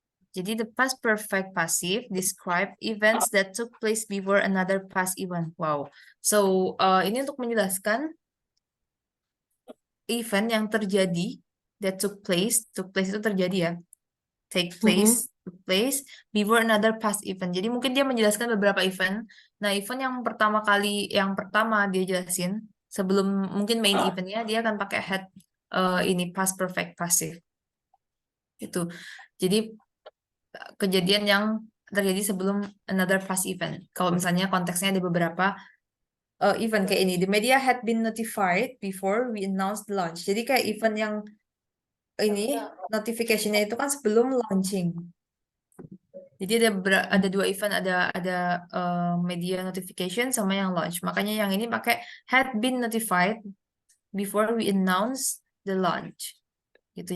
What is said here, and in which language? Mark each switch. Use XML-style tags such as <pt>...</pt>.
<en>Jadi the past perfect passive describe events that took place before another past event. Wow.</en> <id>So ini untuk menjelaskan event yang terjadi</id> <en>that took place</en> <id>itu terjadi ya.</id> <en>Take place, took place before another past event.</en> <id>Jadi mungkin dia menjelaskan beberapa event. Nah, event yang pertama dia jelasin sebelum mungkin main eventnya dia akan pakai had ini past perfect passive. Itu. Jadi kejadian yang terjadi sebelum</id> <en>another past event.</en> <id>Kalau misalnya konteksnya ada beberapa event kayak ini.</id> <en>The media had been notified before we announced the launch.</en> <id>Jadi kayak event yang ini notification-nya itu kan sebelum launching. Jadi ada dua event, ada media notification sama yang launch. Makanya yang ini pakai</id> <en>had been notified before we announce the launch.</en> <id>Gitu.</id>